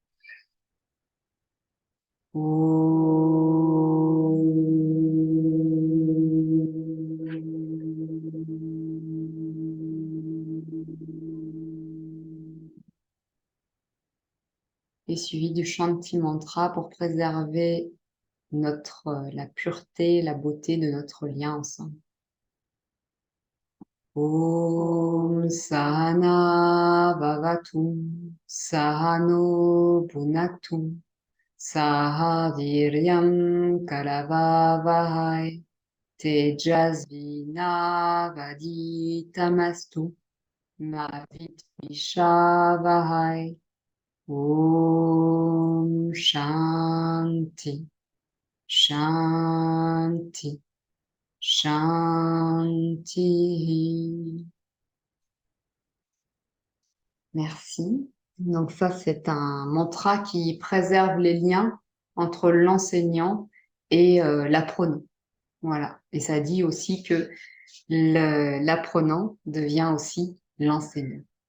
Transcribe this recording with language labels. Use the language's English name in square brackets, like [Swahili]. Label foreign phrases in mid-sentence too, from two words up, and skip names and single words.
[French] Et suivi du Shanti Mantra pour préserver la pureté, la beauté de notre lien ensemble. [Sanskrit] ॐ सहना भवतु सहनो भुनक्तु सह वीर्यं करवावहै तेजस्विनावधीतमस्तु माविद्विषावहै ॐ शान्तिः शान्तिः शान्तिः. [French] Merci. Donc ça, c'est un mantra qui préserve les liens entre l'enseignant et l'apprenant. Voilà. Et ça dit aussi que l'apprenant devient aussi l'enseignant.